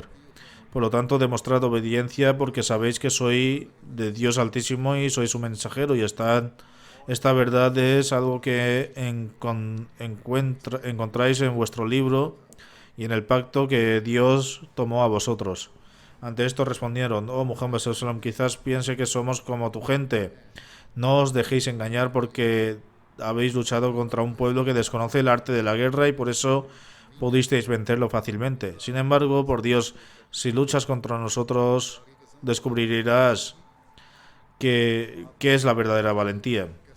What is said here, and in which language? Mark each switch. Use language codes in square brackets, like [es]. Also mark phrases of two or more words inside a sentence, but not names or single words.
[es] Por lo tanto, demostrad obediencia porque sabéis que soy de Dios Altísimo y soy su mensajero, y esta verdad es algo que encontráis en vuestro libro y en el pacto que Dios tomó a vosotros. Ante esto respondieron: oh Muhammad [ar] صلى الله عليه وسلم, [es] quizás piense que somos como tu gente. No os dejéis engañar porque habéis luchado contra un pueblo que desconoce el arte de la guerra y por eso pudisteis vencerlo fácilmente. Sin embargo, por Dios, si luchas contra nosotros, descubrirás qué es la verdadera valentía.